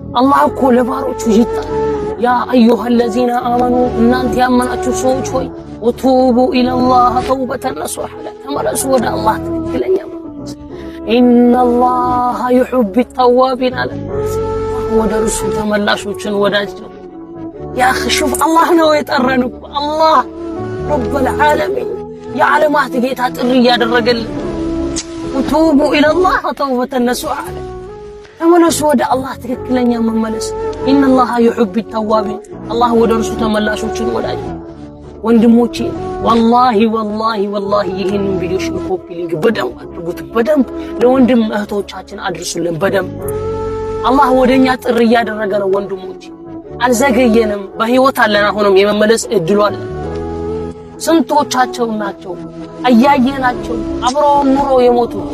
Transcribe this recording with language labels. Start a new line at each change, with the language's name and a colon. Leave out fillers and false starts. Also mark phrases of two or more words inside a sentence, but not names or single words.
Amharic: الله እኮ ለባሮቹ ይጣል
Arabic: يا أيها الذين آمنوا
Amharic: እናንተ ያመናችሁ ሰዎች ሆይ
Arabic: وتوبوا إلى الله توبة
Amharic: نصوحا ተመለሱ ወደ አላህ ትክክለኛ
Arabic: إن الله يحب التوابين على
Amharic: ወደ እርሱ ተመላሾችን ወዳጅ ነው
Arabic: يا أخي شوف الله
Amharic: ነው የጠራን
Arabic: الله رب العالمين
Amharic: የዓለማት ጌታ ጥሪ ያደረገልን
Arabic: وتوبوا إلى الله توبة نصوحا
Amharic: ተመለሱ ወደ አላህ ትክክለኛ መመለስ
Arabic: إن الله يحب التوابين الله
Amharic: ወደ እርሱ ተመላሾችን ወዳጅ ወንድሞቼ والله ይሄን ቪዲዮ ኮፒ ሊንክ በደም አድርጉት በደም ለወንድም እህቶቻችን አድርሱልን በደም አላህ ወደኛ ጥሪ ያደረገ ነው ወንድሞቼ አልዘገየንም በህይወት አለን አሁንም የመመለስ እድሉ አለ ስንቶቻቸው ናቸው አያየናቸው አብረው ኑሮ የሞቱ